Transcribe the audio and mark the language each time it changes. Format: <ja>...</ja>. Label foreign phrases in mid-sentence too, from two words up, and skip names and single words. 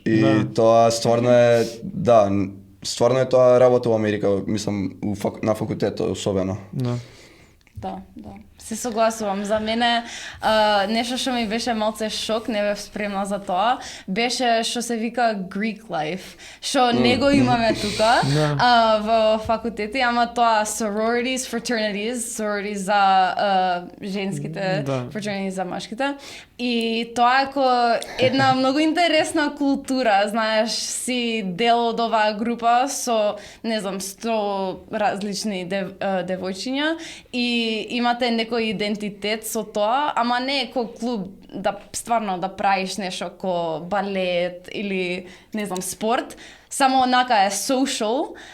<mk>И тоа стварно е, стварно е тоа работа во Америка, мислам, на факултетот особено. Да. Се согласувам. За мене нешто што ми беше малце шок, не бев спремна за тоа, беше што се вика</mk> <en>Greek life,</en> <mk>што не го имаме тука во факултети, ама тоа</mk> <en>sororities, fraternities, sororities</en> <mk>за женските, fraternities за машките. И тоа е ко една многу интересна култура, знаеш, си дел од оваа група со, не знам, 100 различни девојчиња и имате некој идентитет со тоа, ама не е ко клуб да стварно да правиш нешто ко балет или не знам спорт, само онака е social.</mk>